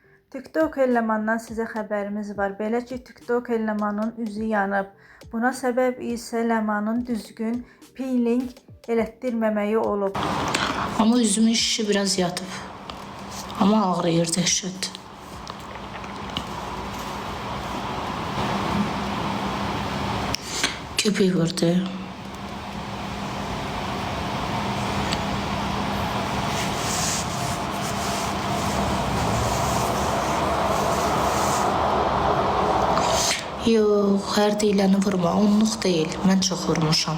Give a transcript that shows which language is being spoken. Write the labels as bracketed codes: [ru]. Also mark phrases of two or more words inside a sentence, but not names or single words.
[az] TikTok elemandan sizə xəbərimiz var. Belə ki, TikTok elemanın üzü yanıb. Buna səbəb isə Ləmanın düzgün peeling elətdirməməyi olub. [tr] Ama üzümün şişi biraz yatıp. Ama ağrıyor dehşet. Köpek vurdu. [az] Yox, hər deyiləni vurma, onluq deyil. Mən çox vurmuşam.